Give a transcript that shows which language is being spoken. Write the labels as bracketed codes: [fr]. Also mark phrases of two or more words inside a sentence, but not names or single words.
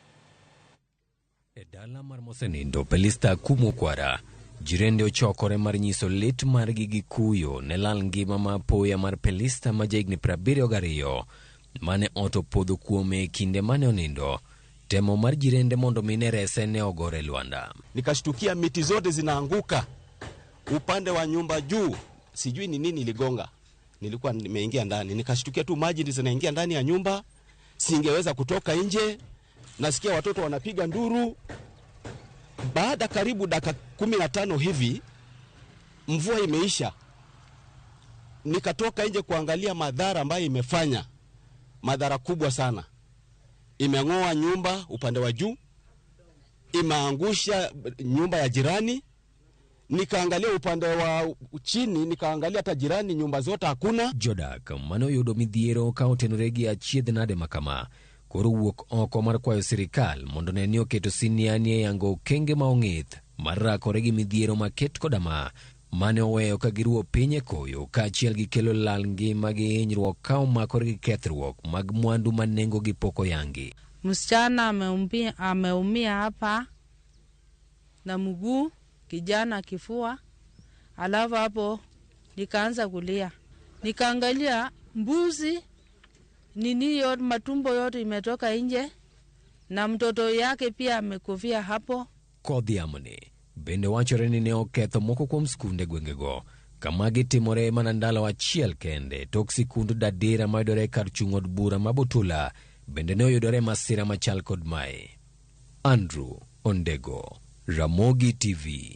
[luo] E dala mar mosenindo Pelista Kumo Kwara, jirende ochokore mar nyiso lit margi gi kuyo ne lal ngima ma apoya mar Pelista ma jahigni 72 mane oto podho kuome kinde mane onindo. Temo mar jirende mondo mine rese ne ogore Luanda. [sw] Nikashtukia miti zote zinaanguka upande wa nyumba juu, sijui ni nini iligonga. Nilikuwa nimeingia ndani, nikashtukia tu maji zinaingia ndani ya nyumba, singeweza kutoka nje. Nasikia watoto wanapiga nduru. Baada karibu dakika 15 hivi mvua imeisha. Nikatoka nje kuangalia madhara ambayo imefanya. Madhara kubwa sana. Imeng'oa nyumba upande wa juu, imeangusha nyumba ya jirani. Nikaangalia upande wa chini, nikaangalia hata jirani nyumba zote hakuna. [luo] Jodak mano yudo midhiero ka otenore gi achiedh nade makama koro wuok oko mar kwayo sirikal mondo ne ni oketo siniani yango kenge ma ong'ith mar rakore gi midhiero maket kodama mane oweyo ka giruo piny e koyo ka achiel gi kelo lal ngima gi hinyruok ka omakore gi kethruok mag mwandu manengo gi poko yangi. [sw] Msichana ameumia hapa na mguu, kijana kifua, alafu hapo nikaanza kulia. Nikaangalia mbuzi nini yote, matumbo yote imetoka nje na mtoto yake pia amekufia hapo. [luo] Kodhi amone bende wachore ni ne oketho moko kuom skunde gwengego kama gitimore mana ndalo achiel kende tok sikund dadira mayudore kar chung' od bura ma Butula bende ne oyudore masira machal kod mae. Andrew Ondego, Ramogi TV.